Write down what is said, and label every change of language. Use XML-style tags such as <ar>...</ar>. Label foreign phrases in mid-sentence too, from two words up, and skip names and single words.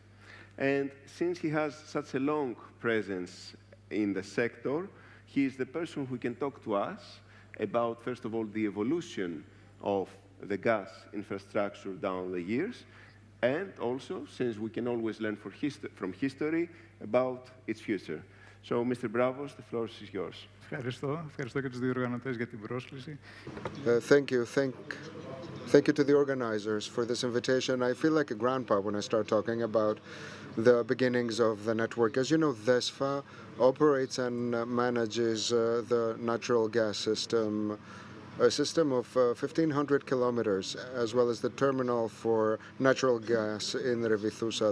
<en>And since he has such a long presence in the sector, he is the person who can talk to us about, first of all, the evolution of the gas infrastructure down the years, and also, since we can always learn from history, about its future. So, Mr. Bravos, the floor is yours.</en> <el>Ευχαριστώ και τους διοργανωτές για την πρόσκληση.</el> <en>Thank you. Thank you to the organizers for this invitation. I feel like a grandpa when I start talking about the beginnings of the network. As you know, DESFA operates and manages the natural gas system, a system of 1,500 kilometers, as well as the terminal for natural gas in Revithousa.</en>